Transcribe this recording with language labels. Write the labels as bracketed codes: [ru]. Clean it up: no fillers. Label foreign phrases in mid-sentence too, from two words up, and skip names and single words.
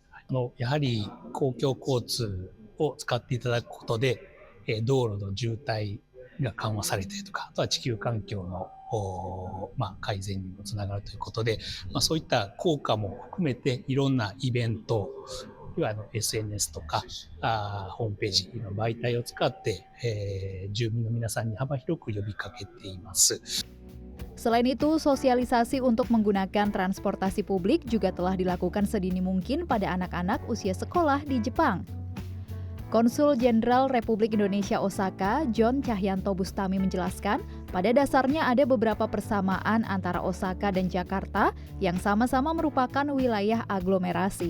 [ja] やはり公共交通を使っていただくことで、道路の渋滞が緩和されたりとか、あとは地球環境の改善にもつながるということで、そういった効果も含めていろんなイベント、SNS とかホームページの媒体を使って、住民の皆さんに幅広く呼びかけています。 [id] Selain itu, sosialisasi untuk menggunakan transportasi publik juga telah dilakukan sedini mungkin pada anak-anak usia sekolah di Jepang. Konsul Jenderal Republik Indonesia Osaka, John Cahyanto Bustami menjelaskan, pada dasarnya ada beberapa persamaan antara Osaka dan Jakarta yang sama-sama merupakan wilayah aglomerasi.